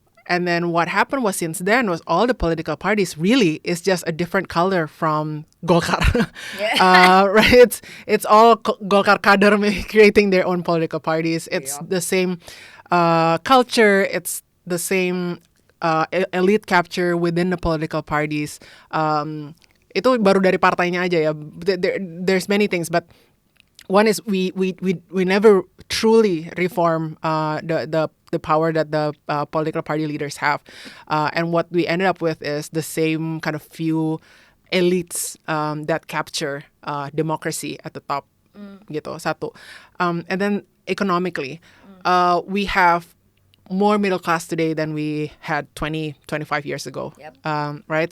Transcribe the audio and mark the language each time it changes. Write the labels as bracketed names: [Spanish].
[English] And then what happened was since then was all the political parties really is just a different color from Golkar. Right? It's all Golkar kader creating their own political parties. It's the same culture. It's the same elite capture within the political parties. [Indonesian] Itu baru dari partainya aja ya. [English] There's many things, but one is we never truly reform the power that the political party leaders have, and what we ended up with is the same kind of few elites that capture democracy at the top, [Indonesian] gitu satu, [English] and then economically, we have more middle class today than we had 25 years ago. Right?